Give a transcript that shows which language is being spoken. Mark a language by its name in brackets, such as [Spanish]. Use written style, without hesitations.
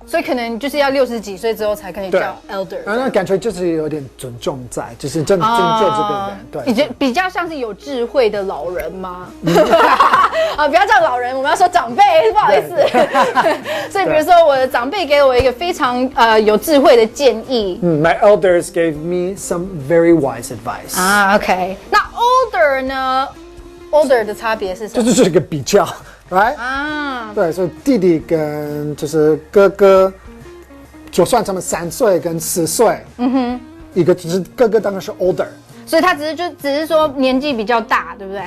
[Chinese] 所以可能就是要60几岁之后才可以叫 elder。然后那感觉就是有点尊重在，就是真的尊重这个人，对，比较像是有智慧的老人吗？啊，不要叫老人，我们要说长辈，不好意思。所以比如说我的长辈给我一个非常有智慧的建议。 [English] My elders gave me some very wise advice. [Chinese] 啊 ，OK， 那 older 呢 ？older 的差别是什么？就是个比较。 Right? 啊，对，所以弟弟跟就是哥哥，就算他们3岁跟10岁，一个只是哥哥当然是 older，所以他只是说年纪比较大，对不对？